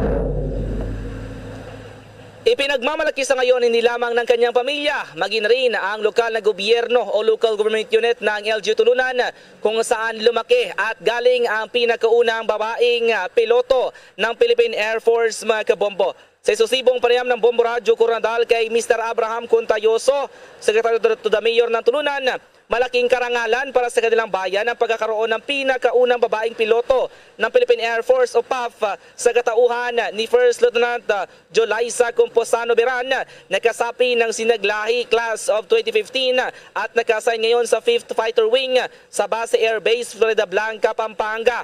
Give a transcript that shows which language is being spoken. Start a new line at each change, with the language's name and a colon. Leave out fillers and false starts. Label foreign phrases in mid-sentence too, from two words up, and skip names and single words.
Filipino: Ipinagmamalaki sa ngayon hindi lamang ng kanyang pamilya, maging rin ang lokal na gobyerno o
English: local government unit
Filipino: ng LGU Tulunan kung saan lumaki at galing ang pinakaunang babaeng piloto ng Philippine Air Force, mga kabombo. Sa isusibong panayam ng Bombo Radio Coronadal kay Mr. Abraham Contayoso,
English: Secretary to the Mayor
Filipino: ng Tulunan, malaking karangalan para sa kanilang bayan ang pagkakaroon ng pinakaunang babaeng piloto ng Philippine Air Force o PAF sa katauhan ni First Lieutenant Jolaisa Composano Beran, nakasapi ng Sinaglahi Class of 2015 at nakasign ngayon sa 5th Fighter Wing sa Base Air Base Florida Blanca, Pampanga.